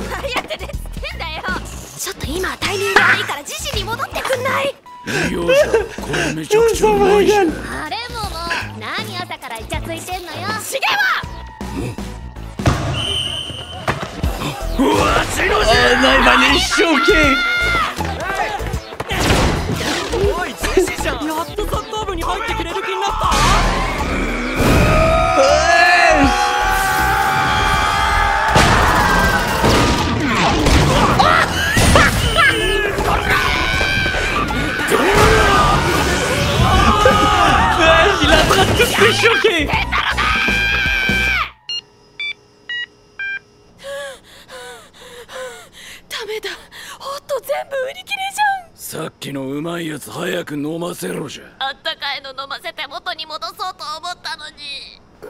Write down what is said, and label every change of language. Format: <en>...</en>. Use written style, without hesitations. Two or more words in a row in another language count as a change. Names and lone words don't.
<ja>流行ってねっつってんだよ。ちょっと今はタイミング悪いからじじいに戻ってくんない？いいよじゃ。これめちゃくちゃうまいじゃん。あれも何朝からイチャついてんのよ。しげはわしのじゃ。</ja> <fr>Oh non, il va les choquer.</fr> <ja>おいジジじゃん。やっとサッカー部に入ってくれる気になった。</ja> <fr>Il est en train de tous les choquer.</fr> <ja>ダメだ、ほんと全部売り切れじゃん。さっきのうまいやつ早く飲ませろじゃ。あったかいの飲ませて元に戻そうと思ったのに。</ja>